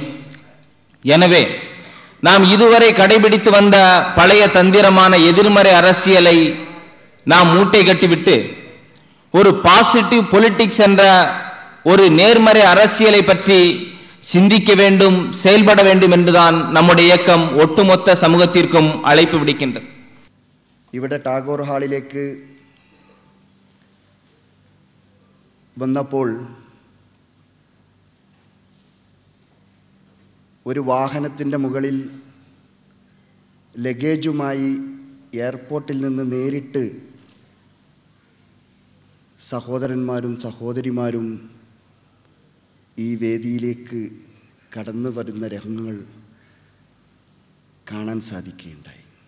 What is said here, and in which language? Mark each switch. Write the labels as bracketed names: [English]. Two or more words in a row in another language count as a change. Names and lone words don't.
[Tamil] எனவே நாம் இதுவரை கடைபிடித்து வந்த பழைய தந்திரமான எதிர்மறை அரசியலை நாம் மூட்டை கட்டிவிட்டு ஒரு [English] positive politics [Tamil] என்ற ஒரு நேர்மறை அரசியலை பற்றி சிந்திக்க வேண்டும், செயல்பட வேண்டும் என்றுதான் நம்முடைய இயக்கம் ஒட்டுமொத்த சமூகத்திற்கும் அழைப்பு விடுக்கின்றது. [Malayalam] ഇവിടെ ടാഗോർ ഹാളിലേക്ക് വന്നപ്പോൾ ഒരു വാഹനത്തിൻ്റെ മുകളിൽ ലഗേജുമായി എയർപോർട്ടിൽ നിന്ന് നേരിട്ട് സഹോദരന്മാരും സഹോദരിമാരും ഈ വേദിയിലേക്ക് കടന്നു വരുന്ന രംഗങ്ങൾ കാണാൻ സാധിക്കുകയുണ്ടായി.